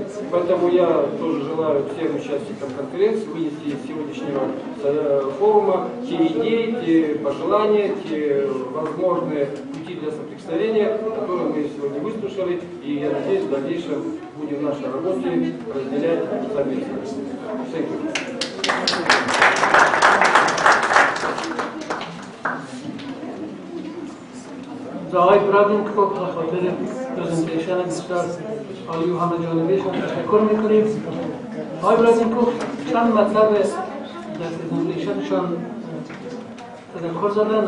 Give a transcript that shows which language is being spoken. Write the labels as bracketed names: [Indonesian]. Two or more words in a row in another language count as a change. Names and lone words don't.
[Russian] Поэтому я тоже желаю всем участникам конференции вынести из сегодняшнего форума те идеи, те пожелания, те возможные пути для соприкосновения, которые мы сегодня выслушали, и я надеюсь, в дальнейшем будем в нашей работе разделять совместно. [Persian] آقای برادینکوف به خاطر پرزنتیشن بسیار عالی و همه جانبهشان تشکر میکنیم. آقای برادینکوف چند مطلب در پرزنتیشنشان تذکر زدن.